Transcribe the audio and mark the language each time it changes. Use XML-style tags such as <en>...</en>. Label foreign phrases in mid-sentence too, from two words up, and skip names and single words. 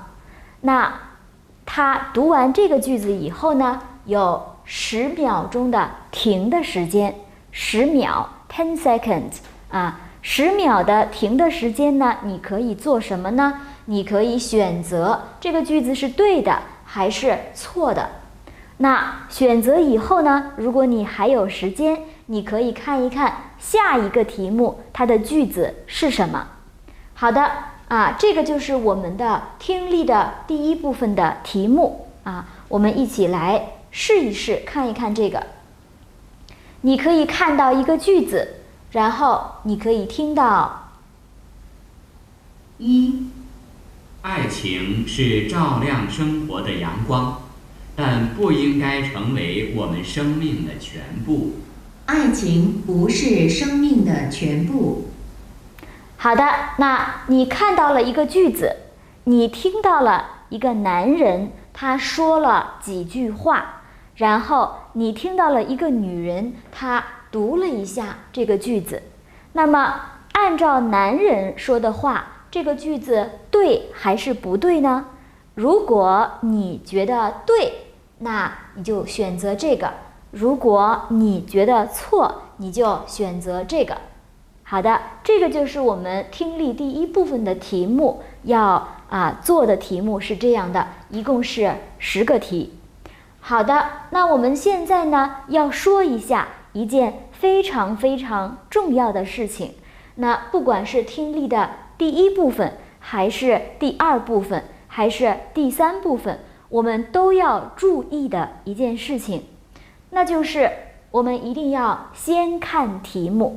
<zh>那他讀完這個句子以後呢，有10秒鐘的停的時間，10秒 10 seconds 10秒的停的時間呢，你可以做什麼呢？你可以選擇這個句子是對的還是錯的。那選擇以後呢，如果你還有時間，你可以看一看下一個題目它的句子是什麼。好的這個就是我們的聽力的第一部分的題目我們一起來試一試，看一看這個。你可以看到一個句子，然後你可以聽到 1. 愛情是照亮生活的陽光，但不應該成為我們生命的全部。愛情不是生命的全部。好的，那你看到了一個句子，你聽到了一個男人，他說了幾句話，然後你聽到了一個女人，她讀了一下這個句子。那麼按照男人說的話，這個句子對還是不對呢？如果你覺得對，那你就選擇這個；如果你覺得錯，你就選擇這個。好的，這個就是我們聽力第一部分的題目，要做的題目是這樣的，一共是10個題。好的，那我們現在呢，要說一下一件非常非常重要的事情。那不管是听力的第一部分，還是第2部分，還是第3部分，我們都要注意的一件事情，那就是我們一定要先看題目。</zh>